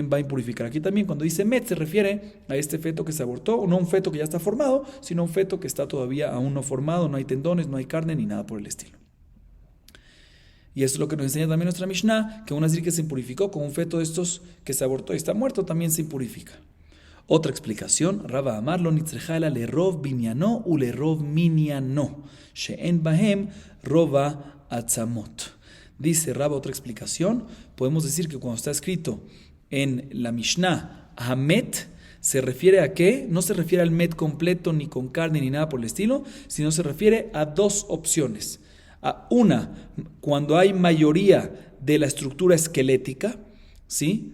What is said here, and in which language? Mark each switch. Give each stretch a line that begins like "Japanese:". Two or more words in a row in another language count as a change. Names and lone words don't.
Spanish: Aquí también cuando dice Met se refiere a este feto que se abortó, no un feto que ya está formado, sino un feto que está todavía aún no formado, no hay tendones, no hay carne ni nada por el estilo. Y eso es lo que nos enseña también nuestra Mishnah, que un nazir que se impurificó con un feto de estos que se abortó y está muerto también se impurifica.
Hebrew: Otra explicación, רבא אמר לא נצרכה אלא לרוב בנינו ולרוב מנינו שאין בהם רובע עצמות.
Spanish: Dice Rava, otra explicación, podemos decir que cuando está escrito en la Mishnah, Hamet, ¿se refiere a qué? No se refiere al met completo, ni con carne, ni nada por el estilo, sino se refiere a dos opciones. A una, cuando hay mayoría de la estructura esquelética, ¿sí?